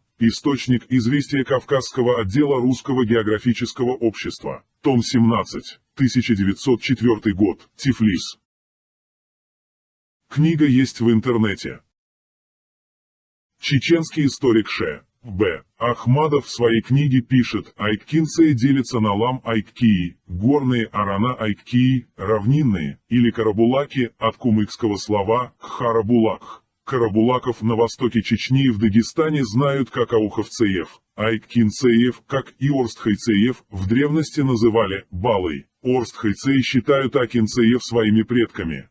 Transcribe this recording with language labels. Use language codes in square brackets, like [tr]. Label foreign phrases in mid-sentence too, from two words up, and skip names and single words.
[ru] Источник «Известия Кавказского отдела Русского географического общества». Том 17. 1904 год. Тифлис. Книга есть в интернете. Чеченский историк Ш. Б. Ахмадов в своей книге пишет: айккинцы делятся на лам-айккии, горные арана-айккии, равнинные, или карабулаки, от кумыкского слова «харабулак». Карабулаков на востоке Чечни и в Дагестане знают как ауховцеев. Айккинцеев, как и орстхайцеев, в древности называли балой. Орстхайцеи считают акинцеев своими предками.